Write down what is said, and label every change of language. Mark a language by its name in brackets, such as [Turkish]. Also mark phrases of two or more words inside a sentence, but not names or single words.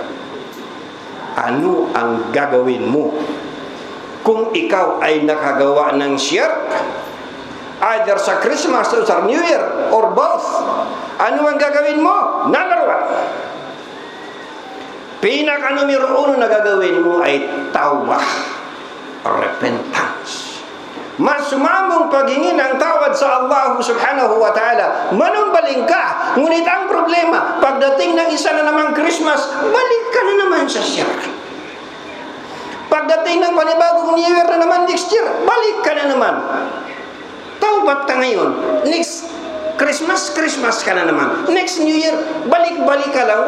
[Filipino] Ano ang gagawin mo kung ikaw ay nakagawa ng shirk, either sa Christmas or sa New Year [English] or both? [Filipino] Ano ang gagawin mo? [English] Number one, [Filipino] pinaka-numero uno na gagawin mo ay tawbah, repentance. Mas sumamong paghingi ng tawad sa [Arabic] Allah subhanahu wa ta'ala. [Cebuano] Manumbaling ka. [Filipino] Ngunit ang problema, pagdating ng isa na namang Christmas, balik ka na naman sa shirk. Pagdating ng panibagong New Year na naman [English] next year, [Filipino] balik ka na naman. Taubat ka ngayon. Next Christmas ka na naman. Next New Year, balik-balik ka lang.